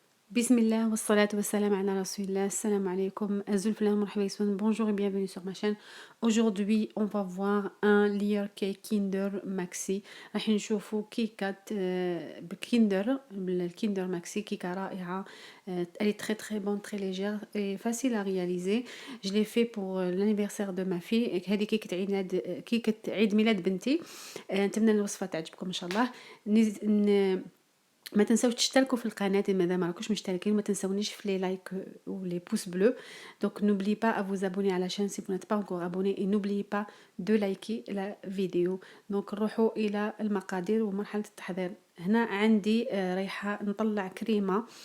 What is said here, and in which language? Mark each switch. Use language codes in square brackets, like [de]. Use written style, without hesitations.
[ar] بسم الله والصلاة والسلام على رسول الله. Assalamu alaikum. Azulfillah, marhaba yassoun. [fr] Bonjour et bienvenue sur ma chaîne. Aujourd'hui, on va voir un layer cake Kinder Maxi. [ar] راح نشوفوا كيكات بكيندر بالكيندر ماكسي كيكة رائعة. [fr] Elle est très très bonne, très légère et facile à réaliser. Je l'ai fait pour l'anniversaire de ma fille. [ar] هذه كيكة عيد ميلاد بنتي. نتمنى الوصفة تعجبكم إن شاء الله. ما تنساوش تشتركوا في القناة ماذا ما راكوش مشتركين وما تنساونيش في لي لايك و لي بوس بلو. [fr] Donc n'oubliez pas à vous abonner à la chaîne si vous n'êtes pas encore abonné et n'oubliez pas de liker la vidéo. [ar] Donc نروحوا إلى المقادير ومرحلة التحضير. هنا عندي رايحة نطلع كريمة.